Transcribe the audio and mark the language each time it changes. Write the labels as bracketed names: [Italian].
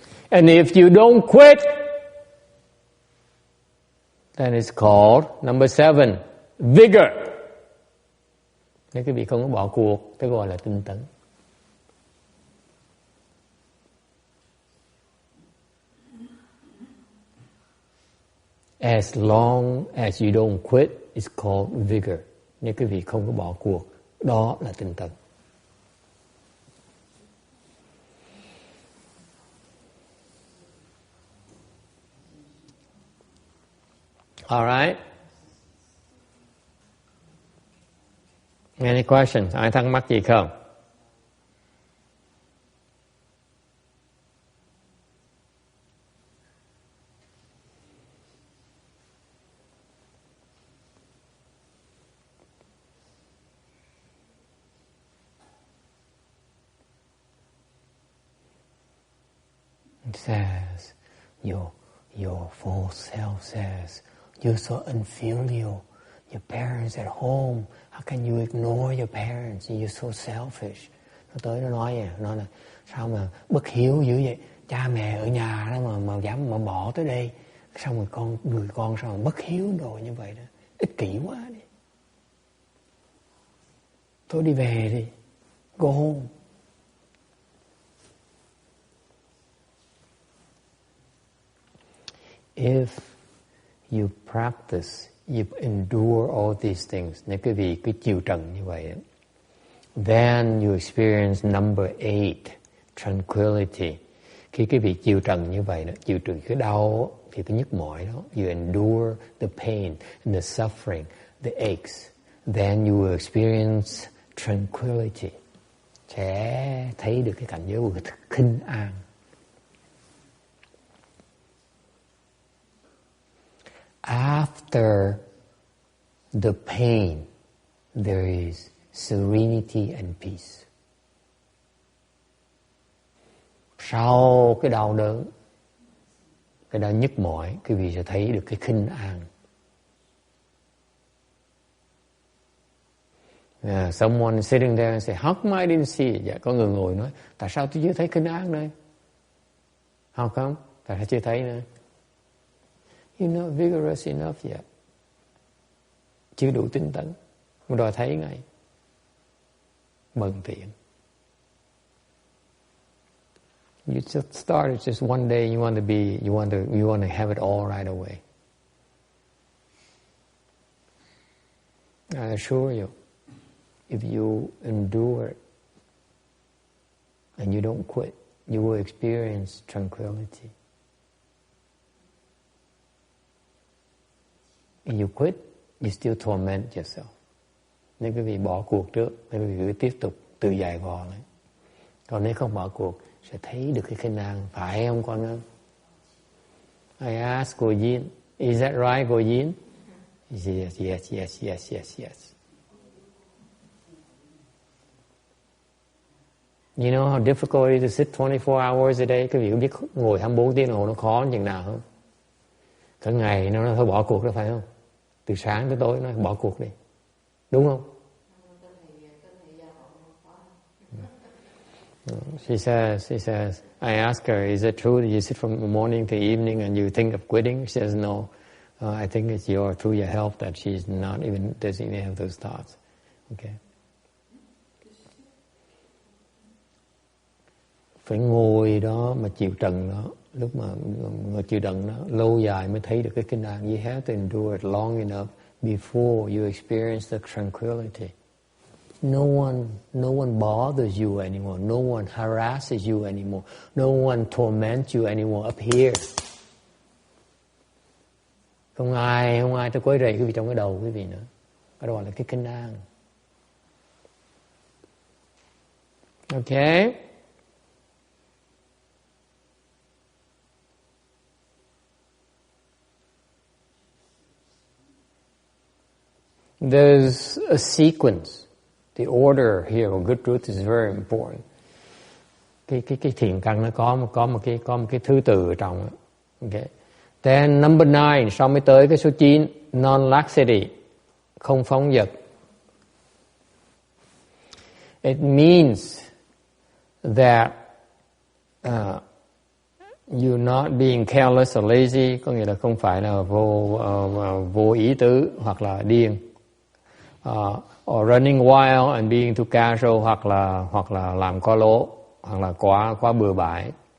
[English] And if you don't quit, then it's called number 7, vigor. [Vietnamese] Nếu quý vị không có bỏ cuộc, cái gọi là tinh tấn. [English] As long as you don't quit, it's called vigor. [Vietnamese] Nếu quý vị không có bỏ cuộc, đó là tinh tấn. [English] All right. Any questions? [Vietnamese] Ai thắc mắc gì không? [English] It says, your full self says, you're so unfilial. Your parents at home, how can you ignore your parents? You're so selfish. [Vietnamese] Nó tới nó nói là sao mà bất hiếu dữ vậy? Cha mẹ ở nhà đó mà dám mà bỏ tới đây. Sao mà người con sao mà bất hiếu rồi như vậy đó? Ích kỷ quá đi. Thôi đi về đi. [English] Go home. If you practice, you endure all these things, [Vietnamese] nếu quý vị cứ chịu trần như vậy, [English] then you experience number 8, tranquility. [Vietnamese] Khi quý vị chịu trần như vậy, chịu trừ cái đau, thì cái nhức mỏi đó, [English] you endure the pain, and the suffering, the aches, then you will experience tranquility. [Vietnamese] Sẽ thấy được cái cảnh giới của khinh an. [English] After the pain, there is serenity and peace. [Vietnamese] Sau cái đau đớn, cái đau nhức mỏi, quý vị sẽ thấy được cái khinh an. [English] Someone sitting there and say, how come I didn't see it? [Vietnamese] Dạ, có người ngồi nói, tại sao tôi chưa thấy khinh an đây? [English] How come? [Vietnamese] Tại sao chưa thấy nữa? [English] You're not vigorous enough yet. [Vietnamese] Chưa đủ tinh tấn. Mà đòi thấy ngay. Bần tiện. [English] You just started just one day. You want to have it all right away. I assure you, if you endure it and you don't quit, you will experience tranquility. If you quit, you still torment yourself. [Vietnamese] Nếu quý vị bỏ cuộc trước, nếu quý vị cứ tiếp tục tự dày vò đấy. Còn nếu không bỏ cuộc, sẽ thấy được cái khinh an. Phải không con ơi? [English] I asked Cô Yin, is that right, Cô Yin? He said, yes. You know how difficult it is to sit 24 hours a day? [Vietnamese] Quý vị có biết ngồi 24 tiếng đồng hồ nó khó chừng nào không? Cả ngày nó nói thôi bỏ cuộc đó, phải không? Từ sáng tới tối nó bỏ cuộc đi. Đúng không? [English] She says, I ask her, is it true that you sit from the morning to evening and you think of quitting? She says, no. I think it's through your help that she's not even, doesn't even have those thoughts. Okay. [Vietnamese] Phải ngồi đó mà chịu trần đó. Lúc mà ngồi chịu đựng đó lâu dài mới thấy được cái kinh an. [English] You have to endure it long enough before you experience the tranquility. No one bothers you anymore. No one harasses you anymore. No one torments you anymore up here. [Vietnamese] Không ai tới quấy rầy quý vị trong cái đầu quý vị nữa. Cái đó là cái kinh an. [English] Okay. There's a sequence. The order here of good truth is very important. [Vietnamese] Cái thiền căn nó có một cái thứ tự ở trong. Okay. [English] Then number 9, [Vietnamese] sau mới tới cái số 9, non-laxity, không phóng dật. [English] It means that you're not being careless or lazy, [Vietnamese] có nghĩa là không phải là vô ý tứ hoặc là điên, [English] or running wild and being too casual, [Vietnamese] hoặc là làm quá lố, hoặc là quá bừa bãi.